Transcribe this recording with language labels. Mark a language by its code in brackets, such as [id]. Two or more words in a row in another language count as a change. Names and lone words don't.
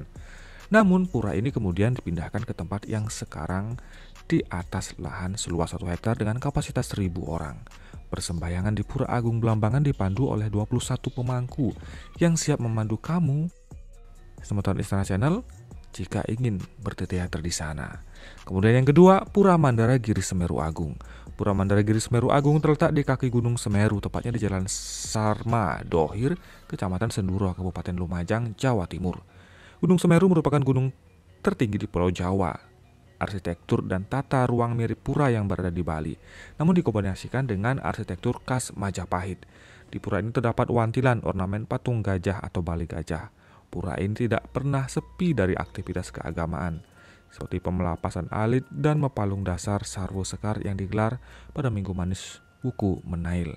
[id] Namun, pura ini kemudian dipindahkan ke tempat yang sekarang di atas lahan seluas 1 hektar dengan kapasitas 1.000 orang. Persembahyangan di Pura Agung Blambangan dipandu oleh 21 pemangku yang siap memandu kamu Semoton Istana Channel jika ingin Tirta Yatra di sana. Kemudian yang kedua, Pura Mandara Giri Semeru Agung. Pura Mandara Giri Semeru Agung terletak di kaki Gunung Semeru, tepatnya di Jalan Sarma Dohir, Kecamatan Senduro, Kabupaten Lumajang, Jawa Timur. Gunung Semeru merupakan gunung tertinggi di Pulau Jawa. Arsitektur dan tata ruang mirip pura yang berada di Bali, namun dikombinasikan dengan arsitektur khas Majapahit. Di pura ini terdapat wantilan ornamen patung gajah atau Bali Gajah. Pura ini tidak pernah sepi dari aktivitas keagamaan, seperti pemelapasan alit dan mepalung dasar Sarwo Sekar yang digelar pada Minggu Manis Wuku Menail.